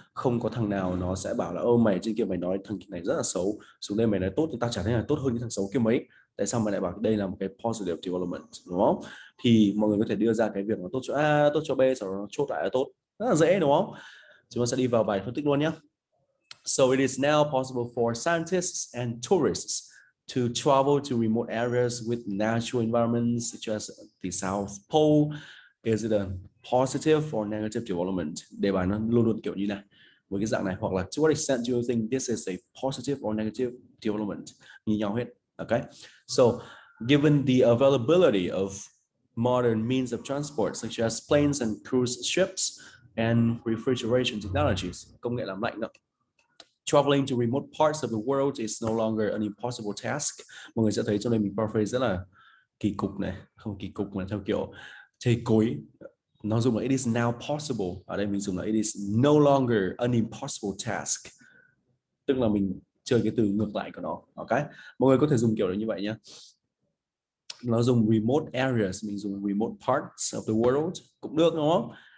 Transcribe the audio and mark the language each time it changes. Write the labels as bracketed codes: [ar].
[vi] Không có thằng nào nó sẽ bảo là ô mày trên kia mày nói thằng này rất là xấu, xuống đây mày nói tốt thì tao chả thấy là tốt hơn cái thằng xấu kia mấy, tại sao mày lại bảo đây là một cái positive development, đúng không? Thì mọi người có thể đưa ra cái việc nó tốt cho A, tốt cho B, sau đó nó chốt lại là tốt, rất là dễ, đúng không? Chúng ta sẽ đi vào bài phân tích luôn nhé. [en] So it is now possible for scientists and tourists to travel to remote areas with natural environments such as the South Pole. Is it a positive or negative development? [vi] Đề bài nó luôn luôn kiểu như này. Với cái dạng này, hoặc là [en] to what extent do you think this is a positive or negative development? [vi] Như nhau hết. [en] Okay. So given the availability of modern means of transport such as planes and cruise ships and refrigeration technologies, [vi] công nghệ làm lạnh đó, [en] traveling to remote parts of the world is no longer an impossible task. [vi] Mọi người sẽ thấy trong đây mình paraphrase rất là kỳ cục này, không kỳ cục mà theo kiểu chê cối. Nó dùng là [en] it is now possible, [vi] ở đây mình dùng là [en] it is no longer an impossible task, [vi] tức là mình chơi cái từ ngược lại của nó. Ok, mọi người có thể dùng kiểu như vậy nhé. Nó dùng remote areas, mình dùng [en] remote parts of the world [vi] cũng được, đúng không?